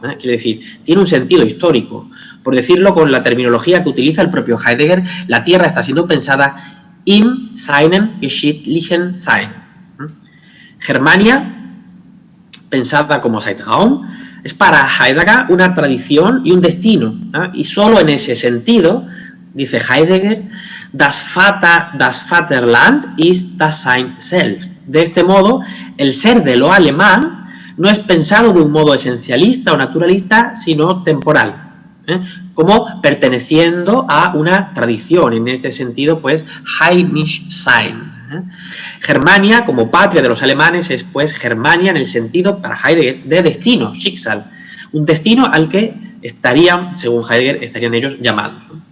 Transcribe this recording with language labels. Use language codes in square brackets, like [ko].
[es] Quiere decir, tiene un sentido histórico. Por decirlo con la terminología que utiliza el propio Heidegger, la tierra está siendo pensada [de] in seinem geschichtlichen Sein. [es] Germania, pensada como Zeitraum, es para Heidegger una tradición y un destino. Y solo en ese sentido, dice Heidegger, [de] das Vaterland ist das Sein selbst. [es] De este modo, el ser de lo alemán no es pensado de un modo esencialista o naturalista, sino temporal. Como perteneciendo a una tradición, en este sentido, pues, [de] heimisch sein. [es] Germania, como patria de los alemanes, es, pues, Germania en el sentido, para Heidegger, de destino, Schicksal, un destino al que estarían, según Heidegger, estarían ellos llamados.